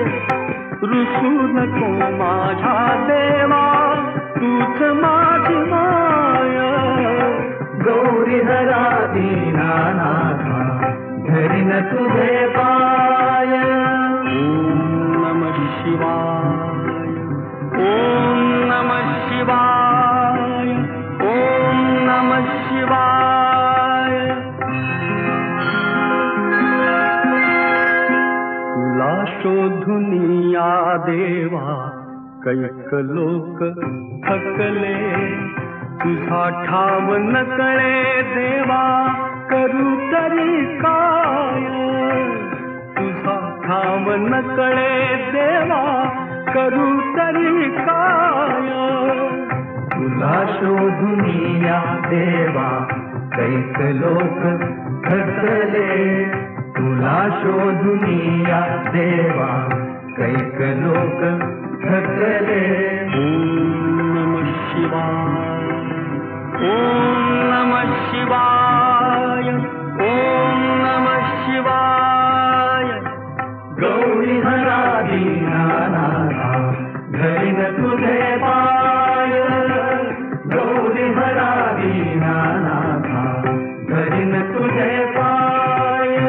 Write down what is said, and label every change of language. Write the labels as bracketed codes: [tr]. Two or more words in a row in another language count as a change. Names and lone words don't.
[mr] रुसू नको माझा देवा, तूच माझी माय. गौरी हरा दीनानाथा, धरीन तुझे पाय. [sa] ओम नमः शिवाय, ओम नमः शिवाय, ओम नमः शिवाय. [mr] तुला शोधून या देवा, कैक लोक थकले. तुझा ठाव न कळे देवा, करू तरी काय. तुझा ठाव न कळे देवा, करू तरी काय. तुला शोधून या देवा, कैक लोक थकले. तुला शोधुनिया देवा कैक लोक थकले. [sa] ओम नमः शिवाय, ओम नमः शिवाय, ओम नमः शिवाय. [mr] गौरी हरा दीनानाथा धरिन तुझे पाय. गौरी हरा दीनानाथा धरिन तुझे पाय.